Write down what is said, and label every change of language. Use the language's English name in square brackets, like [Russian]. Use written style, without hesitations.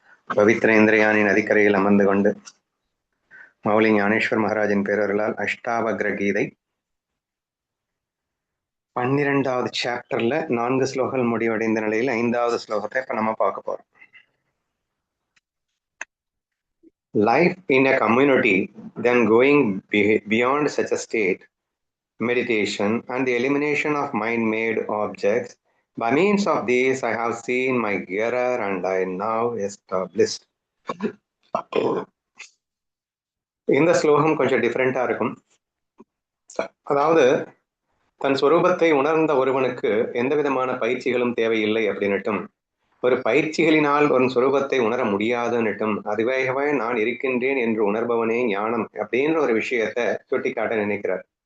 [Tamil] பவித்ரேந்திரயானி நதிக்கரையில் அமர்ந்து கொண்டு மௌலி ஞானேஸ்வர் மகாராஜின் பேரர்களால் அஷ்டாவக்ர கீதை 12வது சாப்டர்ல 4 ஸ்லோகங்கள் முடிவடைந்த நிலையில் 5வது ஸ்லோகத்தை இப்ப நம்ம பார்க்க போறோம். [English] Life in a community, then going beyond such a state, meditation and the elimination of mind-made objects. By means of these, I have seen my error and I now established. [Tamil] இந்த ஸ்லோகம் கொஞ்சம் டிஃபரெண்டா இருக்கும். அதாவது தன் சொரூபத்தை உணர்ந்த ஒருவனுக்கு எந்த விதமான பயிற்சிகளும் தேவையில்லை அப்படின்னுட்டும், ஒரு பயிற்சிகளினால் ஒரு சொரூபத்தை உணர முடியாதுன்னுட்டும், அதுவாகவே நான் இருக்கின்றேன் என்று உணர்பவனே ஞானம் அப்படின்ற ஒரு விஷயத்த சுட்டிக்காட்ட நினைக்கிறார்.